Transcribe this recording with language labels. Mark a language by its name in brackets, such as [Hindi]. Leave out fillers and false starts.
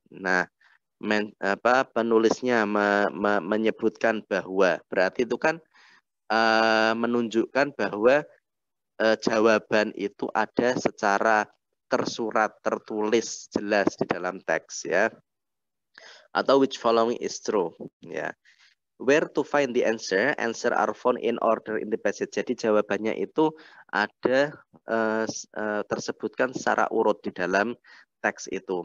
[Indonesian] Nah, penulisnya menyebutkan bahwa, berarti itu kan menunjukkan bahwa jawaban itu ada secara tersurat, tertulis jelas di dalam teks ya. [English] Atau which following is true ya. Where to find the answer? Answer are found in order in the passage. [Indonesian] Jadi jawabannya itu ada tersebutkan secara urut di dalam teks itu.